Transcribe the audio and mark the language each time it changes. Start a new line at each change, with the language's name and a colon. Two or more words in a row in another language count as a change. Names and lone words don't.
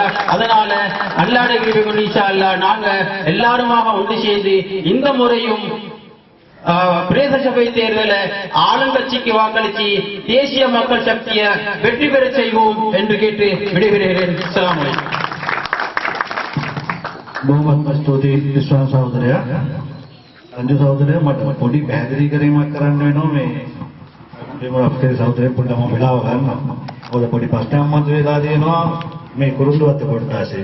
Tamil: அதனால அல்லாஹ்
Arabic: إن شاء الله
Tamil: நாங்க எல்லாருமாக ஒன்று சேர்ந்து இந்த முறையும் பிரதேச சபை தேர்தல ஆளுங்கட்சிக்கு வாக்களிச்சு தேசிய மக்கள் சக்தியை வெற்றி பெற செய்வோம் என்று கேட்டு விடைபெறுகிறேன்.
Arabic: السلام عليكم.
Sinhala: බොහොමත්ම ස්තුතියි විශ්වාස සහෝදරයා. රංජු සහෝදරයා මට පොඩි පැහැදිලි කිරීමක් කරන්න වෙනවා. මේ අපේ සහෝදරයෙක් පොඩ්ඩක් මම වෙලාව ගන්නවා. ඔය පොඩි ප්‍රශ්නයක් මතුවලා තියෙනවා මේ කුරුඳුවත්ත කොට්ටාසේ.